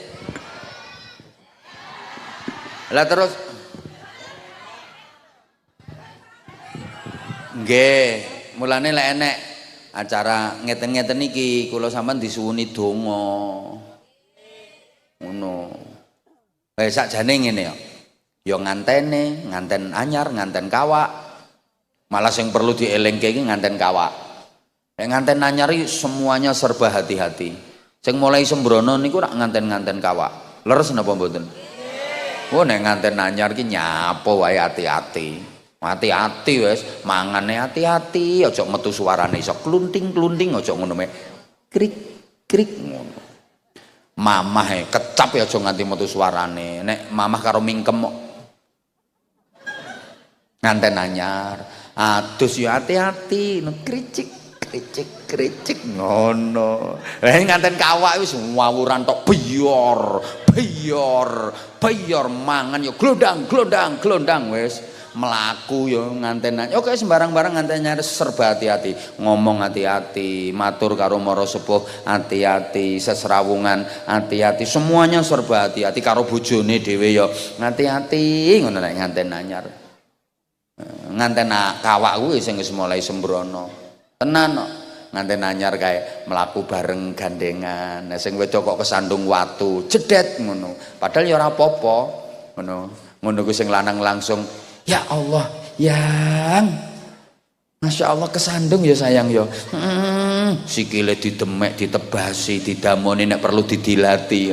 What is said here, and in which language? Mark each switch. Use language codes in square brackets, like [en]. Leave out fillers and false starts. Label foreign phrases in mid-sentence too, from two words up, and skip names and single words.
[jv] Lah terus nggih, mulane lek enek acara ngeten-ngeten iki kula sampean disuwuni donga. Ngono. Wis sakjane ngene ya. Ya ngantene, nganten anyar, nganten kawak. Malah [id] yang perlu [jv] dielengke iki nganten kawak. Nganten anyar iki [id] semuanya serba hati-hati. [jv] Sing mulai sembrono niku rak nganten-nganten kawak. Leres napa mboten? Oh nek nganten anyar iki nyapo wae hati-hati. Hati-hati wis, mangane hati-hati, aja metu suarane iso klunting-klunting, aja ngono me. Krik-krik ngono. Mamah kecap ya aja nganti metu suarane. Nek mamah karo mingkem nganten anyar adus ya hati-hati kricik kricik ngono. Lah nganten kawak wis wawuran tok biyor mangan ya glondang wis melaku ya nganten anyar. Oke sembarang-barang nganten anyar [id] serba hati-hati, [jv] ngomong hati-hati, matur karo mara sepuh hati-hati, seserawungan hati-hati, [id] semuanya serba hati-hati, [jv] karo bojone dhewe ya hati-hati ngono nek nganten anyar. Nganten kawak kuwi sing wis mulai sembrono tenan kok. Nganten anyar kae mlaku bareng gandengan, sing wedok kok kesandung watu jedet ngono, padahal ya ora apa-apa ngono ku sing lanang langsung [ar] ya Allah [jv] yang [ar] Masya Allah [jv] kesandung ya sayang ya sikile didemek ditebasi didamoni nek perlu didilati ya.